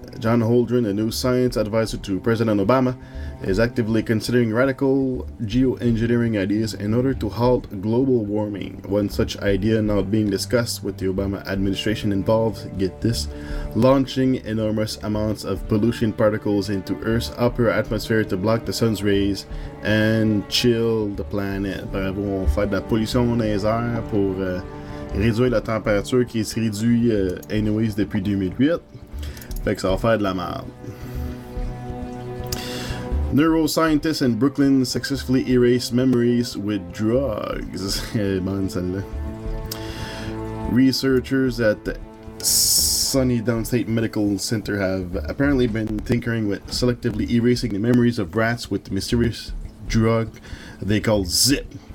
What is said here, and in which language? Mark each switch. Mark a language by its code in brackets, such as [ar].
[en] John Holdren, a new science advisor to President Obama, is actively considering radical geoengineering ideas in order to halt global warming. One such idea now being discussed with the Obama administration involves, get this, launching enormous amounts of pollution particles into Earth's upper atmosphere to block the sun's rays and chill the planet. [fr] Bravo, on fait de la pollution dans les airs pour réduire la température qui se réduit anyways depuis 2008. Fait que ça va faire de la merde. [en] Neuroscientists in Brooklyn successfully erase memories with drugs. [fr] Bonne celle-là. [en] Researchers at the Sunny Downstate Medical Center have apparently been tinkering with selectively erasing the memories of rats with the mysterious drug they call Zip.